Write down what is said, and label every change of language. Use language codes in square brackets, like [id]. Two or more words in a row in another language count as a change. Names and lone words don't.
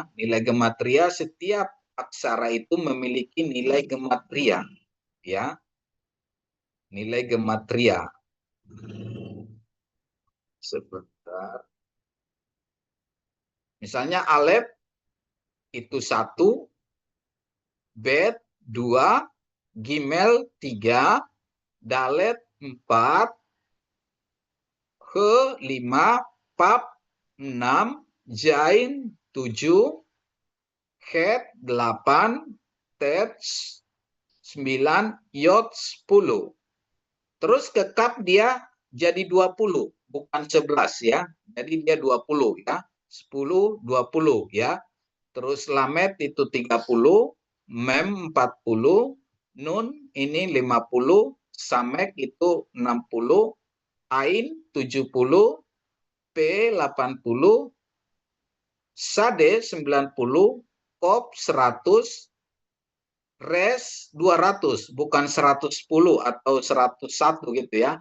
[id] Nilai gematria, setiap aksara itu memiliki nilai gematria ya. Nilai gematria. Sebentar. Misalnya alef itu 1, bet 2, gimel 3, dalet 4, he 5, pap 6, jain 7, het 8, tet 9, yod 10. Terus ke kap dia jadi 20, bukan 11 ya. Jadi dia 20 ya. 10, 20 ya. Terus lamet itu 30, mem 40, nun ini 50, samek itu 60, ain 70, p 80, sade 90, kop 100, res 200, bukan 110 atau 101 gitu ya.